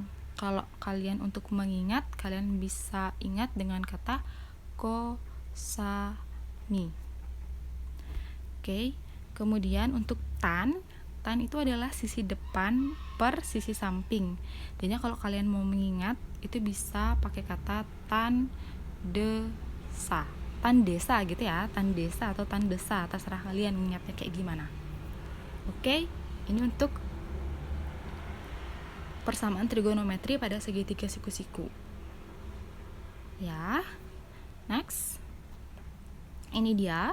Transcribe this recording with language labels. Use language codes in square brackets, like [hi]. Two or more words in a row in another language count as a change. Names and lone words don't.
[id] Kalau kalian untuk mengingat, kalian bisa ingat dengan kata cosine. Oke. Kemudian untuk tan itu adalah sisi depan per sisi samping. Jadi kalau kalian mau mengingat, itu bisa pakai kata tan desa. Tan desa gitu ya, tan desa atau tan desa, terserah kalian mengingatnya kayak gimana. Oke, ini untuk persamaan trigonometri pada segitiga siku-siku. Ya, next. Ini dia.